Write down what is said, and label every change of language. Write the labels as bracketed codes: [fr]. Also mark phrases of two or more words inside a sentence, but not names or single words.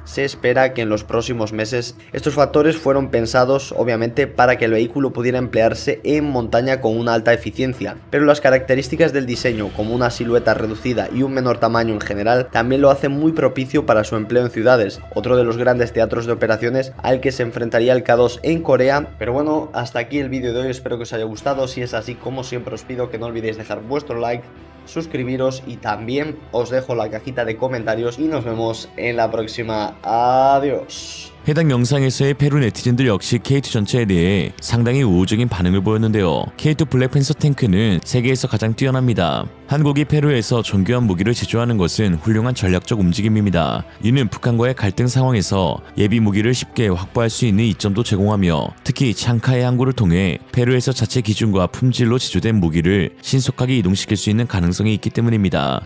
[es] Se espera que en los próximos meses estos factores fueron pensados obviamente para que el vehículo pudiera emplearse en montaña con una alta eficiencia, pero las características del diseño, como una silueta reducida y un menor tamaño en general, también lo hacen muy propicio para su empleo en ciudades, otro de los grandes teatros de operaciones al que se enfrentaría el K2 en Corea. Pero bueno, hasta aquí el vídeo de hoy, espero que os haya gustado. Si es así, como siempre os pido que no olvidéis dejar vuestro like, suscribiros, y también os dejo la cajita de comentarios, y nos vemos en la próxima. Adiós. [ko] 해당 영상에서의 페루 네티즌들 역시 K2 전차에 대해 상당히 우호적인 반응을 보였는데요. K2 블랙팬서 탱크는 세계에서 가장 뛰어납니다. 한국이 페루에서 정교한 무기를 제조하는 것은 훌륭한 전략적 움직임입니다. 이는 북한과의 갈등 상황에서 예비 무기를 쉽게 확보할 수 있는 이점도 제공하며 특히 창카의 항구를 통해 페루에서 자체 기준과 품질로 제조된 무기를 신속하게 이동시킬 수 있는 가능성이 있기 때문입니다.